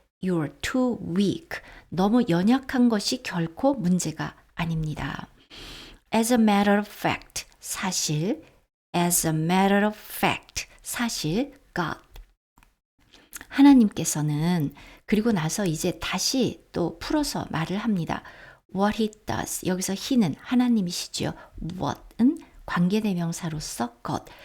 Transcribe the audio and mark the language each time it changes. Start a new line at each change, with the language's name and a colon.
English: You're too weak.
Korean: 너무 연약한 것이 결코 문제가 아닙니다.
English: As a matter of fact, 사실, as a matter of fact, 사실, God.
Korean: 하나님께서는 그리고 나서 이제 다시 또 풀어서 말을 합니다.
English: What he does.
Korean: 여기서 he는 하나님이시죠. what은 관계대명사로서 God.